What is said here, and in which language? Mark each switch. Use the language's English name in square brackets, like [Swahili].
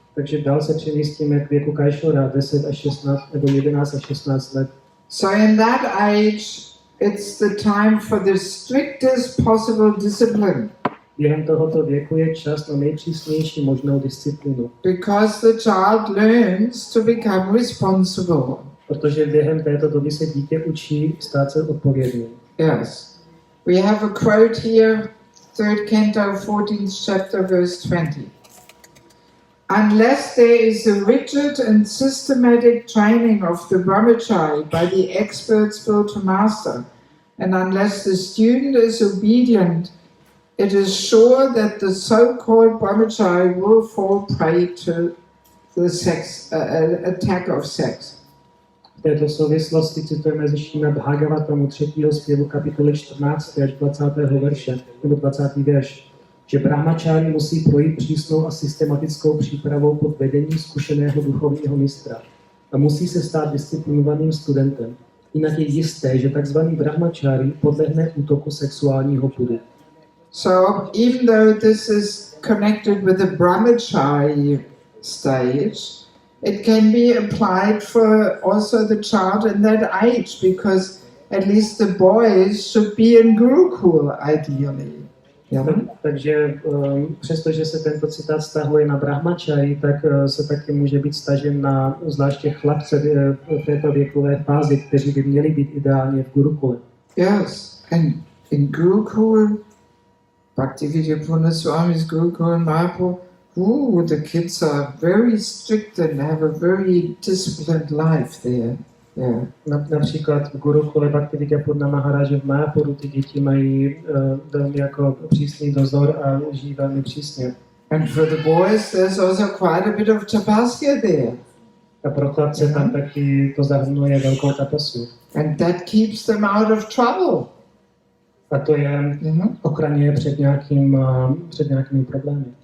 [Czech] Takže dál se přemístíme k věku Kajšora, 10 až 16, nebo 11 až 16 let. [English] So in that age, it's the time for the strictest possible discipline. [Czech] Během tohoto věku je čas na nejpřísnější možnou disciplínu. [English] Because the child learns to become responsible. [Czech] Protože během této doby se dítě učí stát se odpovědným. [English] Yes. We have a quote here, 3rd Canto, 14th chapter, verse 20. Unless there is a rigid and systematic training of the brahmachari by the expert spiritual master, and unless the student is obedient, it is sure that the so-called brahmachari will fall prey to the attack of sex. [Czech] V této souvislosti citujeme ze Šína Bhagavatamu 3. zpěvu kapitoly 14. až 20. verše, nebo 20. verš, že brahmachari musí projít přísnou a systematickou přípravou pod vedením zkušeného duchovního mistra a musí se stát disciplinovaným studentem. Jinak je jisté, že tzv. Brahmachari podlehne útoku sexuálního pudu. [English] So even though this is connected with the brahmachari stage, it can be applied for also the child in that age, because at least the boys should be in Gurukul ideally. Yeah. [Czech] Takže přestože se tento citát vztahuje na brahmachari, tak se taky může být stažen na zvláště chlapce v této věkové fázi, kteří by měli být ideálně v Gurukule. [English] Yes, and in Gurukul, Bhaktivedanta Swami's Gurukul in Mayapur, the kids are very strict and have a very disciplined life there. Yeah. [Czech] Například v Gurukule Bhaktivedanta Maharaje v Mayapuru ty děti mají velmi jako přísný dozor a žijí velmi přísně. [English] And for the boys there's also quite a bit of tapasya there. [Czech] A pro chlapce tam taky to zahrnuje velkou tapasu. [English] And that keeps them out of trouble. [Czech] A to je ochraňuje před nějakými problémy.